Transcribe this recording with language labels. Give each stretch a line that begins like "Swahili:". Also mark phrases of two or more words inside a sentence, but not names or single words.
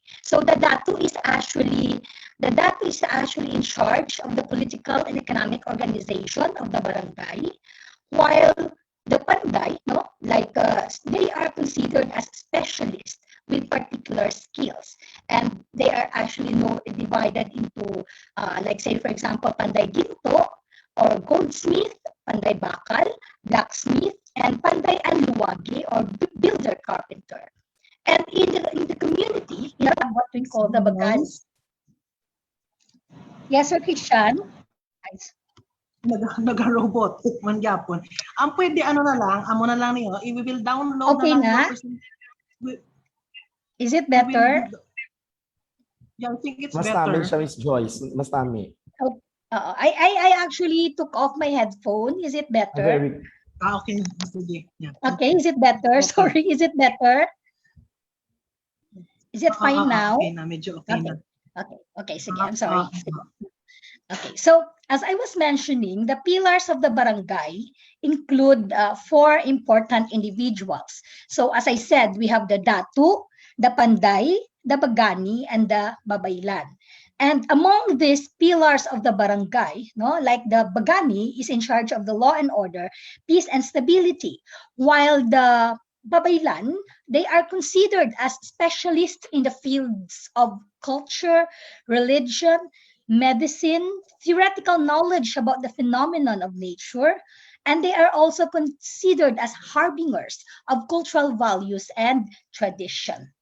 English: So the Dato is actually in charge of the political and economic organization of the barangay, while the Panday, no, like they are considered as specialists with particular skills, and they are actually divided into, like, say, for example, Panday Ginto or goldsmith, Panday Bakal, blacksmith, and Panday Anluwagi or builder carpenter. And in the community, you have what we call the Bagani. Yes, Sir Christian?
Hiligaynon: Naga-robot man gyapon. Ang pwede amo na lang niyo,
English: we will download okay na. Is it better? Yeah, I think it's
Hiligaynon: Mas
English: better.
Hiligaynon: tami siya, Miss Joyce. Mas tami.
English: I actually took off my headphone. Is it better? Okay. Sige. Yeah. Okay, is it better? Okay. Sorry, is it better? Is it fine now?
Hiligaynon: Okay na, medyo okay na. Okay, sige,
English: I'm sorry. Okay, so as I was mentioning, the pillars of the barangay include 4 important individuals. So as I said, we have the Dato, the Panday, the Bagani, and the Babaylan. And among these pillars of the barangay, no, like the Bagani is in charge of the law and order, peace and stability, while the Babaylan, they are considered as specialists in the fields of culture, religion, medicine, theoretical knowledge about the phenomenon of nature, and they are also considered as harbingers of cultural values and tradition.